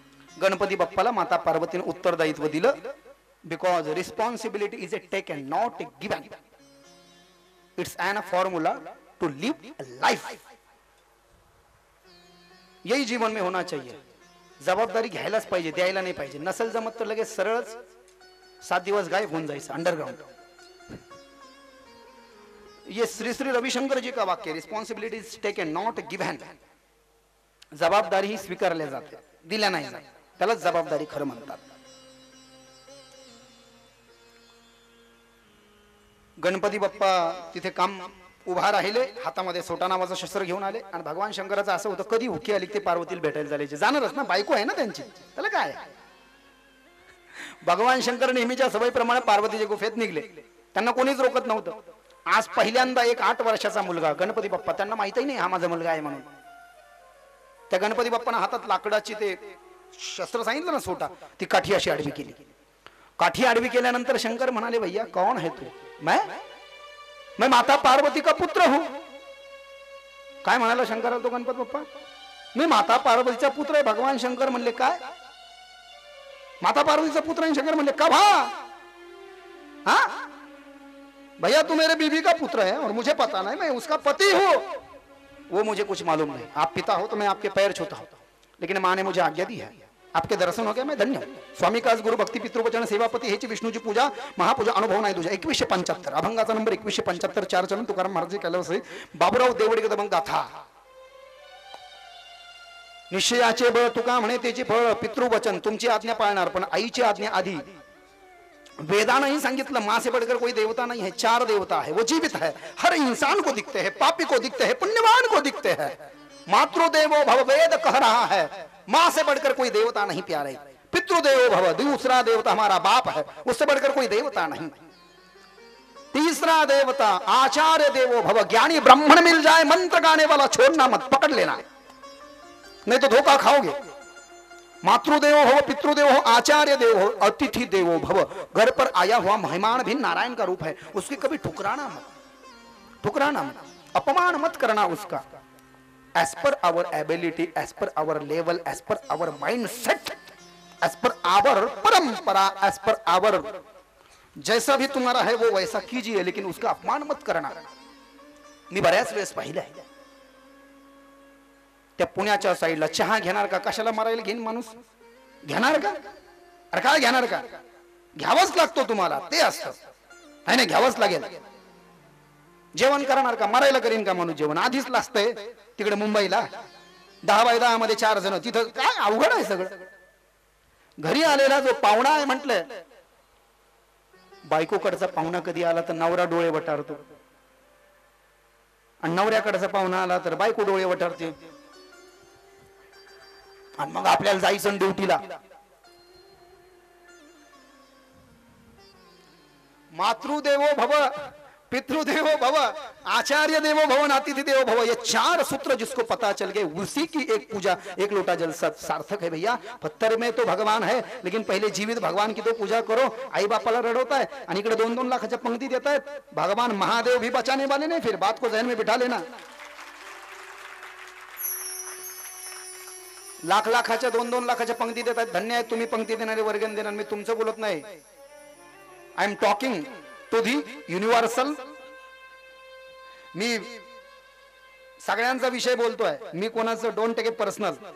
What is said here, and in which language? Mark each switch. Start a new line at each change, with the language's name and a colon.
Marathi: गणपती बाप्पाला माता पार्वतीने उत्तरदायित्व दिलं.
English: Because responsibility is a taken not a given. It's an formula to live a life.
Hindi: यही जीवन में होना चाहिए.
Marathi: जबाबदारी घ्यायलाच पाहिजे, द्यायला नाही पाहिजे. नसेल जमत तर लगेच सरळच 7 दिवस गायब होऊन जायचं अंडरग्राउंड.
Hindi: ये श्री श्री रविशंकर जी का वाक्य,
English: Responsibility is taken not given.
Marathi: जबाबदारी ही स्वीकारल्या जाते, दिल्या नाही जात, त्याला जबाबदारी खरं म्हणतात. गणपती बाप्पा तिथे काम उभा राहिले, हातामध्ये सोटा नावाचं शस्त्र घेऊन आले. आणि भगवान शंकराचं असं होतं, कधी उखी आली ते पार्वतीला भेटायला जायचे. जाणारच ना, बायको आहे ना त्यांची, त्याला काय. भगवान शंकर नेहमीच्या सवयीप्रमाणे पार्वतीच्या गुफेत निघले, त्यांना कोणीच रोकत नव्हतं. आज पहिल्यांदा एक 8 वर्षाचा मुलगा गणपती बाप्पा, त्यांना माहितही नाही हा माझा मुलगा आहे म्हणून. त्या गणपती बाप्पानं हातात लाकडाची ते शस्त्र सांगितलं ना, सोटा, ती काठी अशी आडवी केली. काठी आडवी केल्यानंतर शंकर म्हणाले,
Hindi: भैया कौन है तू? मैं माता पार्वती का पुत्र हूं.
Marathi: काय म्हणाला शंकराला तो गणपती बाप्पा? मी माता पार्वतीचा पुत्र आहे. भगवान शंकर म्हणले, काय माता पार्वतीचा पुत्र आहे? शंकर म्हणले, कब?
Hindi: हा भैया तू मेरे बीबी का पुत्र है और मुझे पता नहीं, मैं उसका पति हूं. वो मुझे कुछ मालूम नहीं. आप पिता हो तो मैं आपके पैर छूता हूं, लेकिन माँ ने मुझे आज्ञा दी है. आपके दर्शन हो गया, मैं धन्य हूं.
Marathi: स्वामी कास गुरु भक्ती पितृवचन सेवापती हेची विष्णूची पूजा महापूजा अनुभव नाही तुझ्या. 2175 अभंगाचा नंबर 2175. 4 चरण तुकाराम महाराज केलं. बाबूराव देवडे दबंग गाथा. निश्चयाचे बळ तुका म्हणे त्याचे फळ. पितृवचन तुमची आज्ञा पाळणार, पण आईची आज्ञा आधी. वेदाने ही सांगितलं,
Hindi: मां से बढ़कर कोई देवता नहीं है. 4 देवता है, वो जीवित है, हर इंसान को दिखते हैं, पापी को दिखते हैं, पुण्यवान को दिखते हैं. मातृदेवो भव वेद कह रहा है, मां से बढ़कर कोई देवता नहीं प्यारे. पितृदेवो भव, दूसरा देवता हमारा बाप है, उससे बढ़कर कोई देवता नहीं. तीसरा देवता आचार्य देवो भव, ज्ञानी ब्राह्मण मिल जाए मंत्र गाने वाला छोड़ना मत, पकड़ लेना, नहीं तो धोखा खाओगे. मातृदेवो भव, पितृदेवो हो, आचार्य देव हो, अतिथि देवो भव। घर पर आया हुआ मेहमान भी नारायण का रूप है, उसकी कभी ठुकराना मत, ठुकराना मत, अपमान मत करना उसका।
English: as per our ability, as per our level, as per our mind set,
Hindi: as per hour परंपरा, एज पर आवर जैसा भी तुम्हारा है वो वैसा कीजिए, लेकिन उसका अपमान मत करना।
Marathi: मी बऱ्याच वेळेस पाहिलंय त्या पुण्याच्या साईडला चहा घेणार का, कशाला मारायला घेईन माणूस, घेणार का, अरे काय घेणार का, घ्यावाच लागतो तुम्हाला, ते असतं नाही नाही घ्यावंच लागेल। जेवण करणार का, मारायला करीन का माणूस जेवण, आधीच लागतंय तिकडे मुंबईला 10 बाय 10 मध्ये 4 जण, तिथं काय अवघड आहे सगळं। घरी आलेला जो पाहुणा आहे म्हटलं, बायकोकडचा पाहुणा कधी आला तर नवरा डोळे वटारतो, आणि नवऱ्याकडचा पाहुणा आला तर बायको डोळे वटारते, आणि मग आपल्याला जायचं ड्युटीला।
Hindi: मातृदेवो भव, पितृदेवो भव, आचार्य देवो भव, अतिथि देवो भव, ये 4 सूत्र जिसको पता चल गए उसी की एक पूजा, एक लोटा जल सार्थक है भैया। पत्थर में तो भगवान है, लेकिन पहले जीवित भगवान की तो पूजा करो।
Marathi: आई बापाला रडवता है आणि इकडे 2-2 लाखाच्या पंक्ति देता है,
Hindi: भगवान महादेव भी बचाने वाले नहीं, फिर बात को जहन में बिठा लेना।
Marathi: लाखाच्या 2-2 लाखाच्या पंक्ति देत आहेत, धन्य आहे तुम्ही पंक्ति देणारे, वर्गण देणार, मी तुमचं बोलत नाही।
English: I am talking to the universal,
Marathi: मी सगळ्यांचा विषय बोलतोय, मी कोणाचं
English: Don't take it personal.